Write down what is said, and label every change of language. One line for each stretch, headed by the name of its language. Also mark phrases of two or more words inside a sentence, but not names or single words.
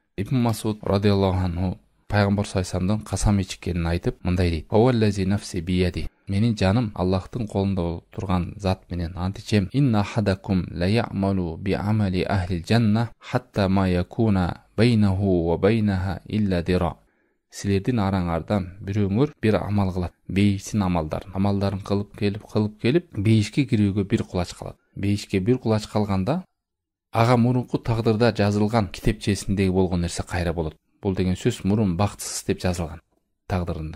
Kyrgyz: Ибн Масуд
Arabic: رضي الله عنه
Kyrgyz: пайгамбар саллаллаху касам ичкенин айтып мындай дейт:
Arabic: "والذي نفسي بيده".
Kyrgyz: Менин жаным Аллахтын колунда турган зат менен ант ичем:
Arabic: "إن أحدكم ليعمل بعمل أهل الجنة حتى ما يكون بينه وبينها إلا ذراع".
Kyrgyz: Силердин араңардан бирөөңөр бир амал кылат. Бейиштин амалдарын кылып келип бейишке кирүүгө бир кулач калат. Бейишке бир кулач калганда ага мурунку тагдырда жазылган китепчесиндеги болгон нерсе кайра болот. Бул деген сөз мурун бактысыз деп жазылган тагдырында.